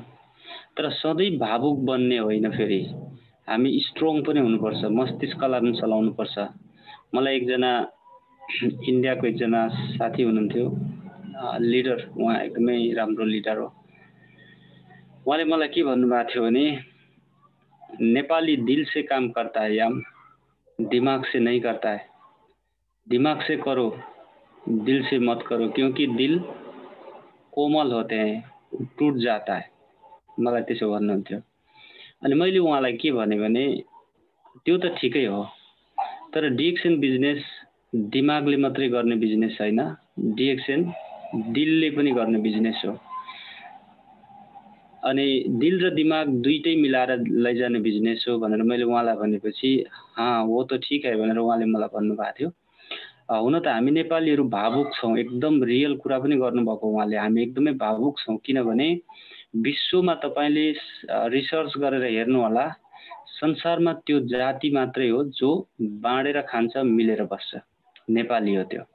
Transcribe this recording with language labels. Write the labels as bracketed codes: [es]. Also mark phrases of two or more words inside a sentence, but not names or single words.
[ne] तर सधैँ भावुक बन्ने होइन, फेरि हामी स्ट्रङ पनि हुनुपर्छ, मस्तिष्कलाई पनि चलाउनुपर्छ। मलाई एकजना इन्डियाको एकजना साथी हुनुहुन्थ्यो, लिडर, उहाँ एकदमै राम्रो लिडर हो। उहाँले मलाई के भन्नुभएको थियो भने, नेपाली [hi] दिल से काम करता है [ne] याम, दिमाग से नहीं करता है। [hi] दिमाग से करो, दिल से मत करो, क्योंकि दिल कोमल होते हैं, टूट जाता है। [ne] मलाई त्यसो भन्नुहुन्थ्यो। अनि मैले उहाँलाई के भने त्यो त ठिकै हो, तर डिएक्सन बिजनेस दिमागले मात्रै गर्ने बिजनेस छैन, डिएक्सन दिलले पनि गर्ने बिजनेस हो। अनि दिल र दिमाग दुईटै मिलाएर लैजाने बिजनेस हो भनेर मैले उहाँलाई भनेपछि, [hi] हाँ वो त ठिक है [ne] भनेर उहाँले मलाई भन्नुभएको थियो। हुन त हामी नेपालीहरू भावुक छौँ, एकदम रियल कुरा पनि गर्नुभएको उहाँले। हामी एकदमै भावुक छौँ, किनभने विश्वमा तपाईँले रिसर्च गरेर हेर्नु होला, संसारमा त्यो जाति मात्रै हो जो बाँडेर खान्छ, मिलेर बस्छ, नेपाली हो त्यो।